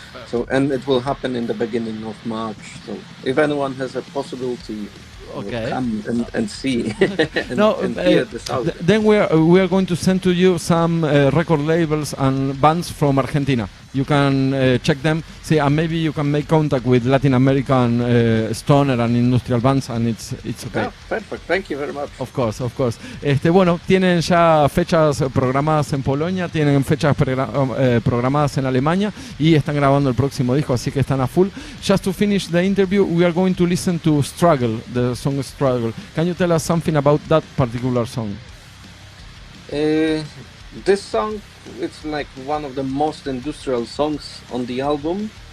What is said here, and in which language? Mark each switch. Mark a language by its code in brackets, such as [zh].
[en] So, and it will happen in the beginning of March. So if anyone has a possibility, come and see and hear this out. Then we are going to send to you some record labels and bands from Argentina. You can check them, see, and maybe you can make contact with Latin American stoner and industrial bands, and it's okay. Oh, perfect. Thank you very much. Of course. [es] Bueno, tienen ya fechas programadas en Polonia, tienen fechas programadas en Alemania, y están grabando el próximo disco, así que están a full. [en] Just to finish the interview, we are going to listen to Struggle, the song Struggle. Can you tell us something about that particular song? This song, it's like one of the most industrial songs on the album.